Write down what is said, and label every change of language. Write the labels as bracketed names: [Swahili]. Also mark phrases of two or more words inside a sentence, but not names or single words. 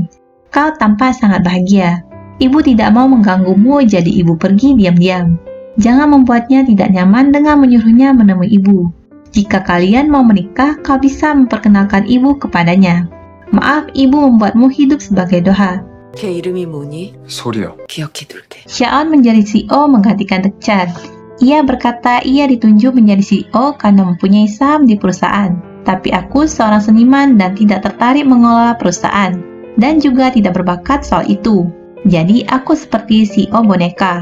[Indonesian] Kau tampak sangat bahagia. Ibu tidak mau mengganggumu, jadi ibu pergi diam-diam. Jangan membuatnya tidak nyaman dengan menyuruhnya menemui ibu. Jika kalian mau menikah, kau bisa memperkenalkan ibu kepadanya. Maaf, ibu membuatmu hidup sebagai Doha. [Korean] 걔 이름이 뭐니? 소리요. 기억해둘게. [Indonesian] Shaon menjadi CEO menggantikan Dekchan. Ia berkata ia ditunjuk menjadi CEO karena mempunyai saham di perusahaan. Tapi aku seorang seniman dan tidak tertarik mengelola perusahaan. Dan juga tidak berbakat soal itu. Jadi aku seperti CEO boneka.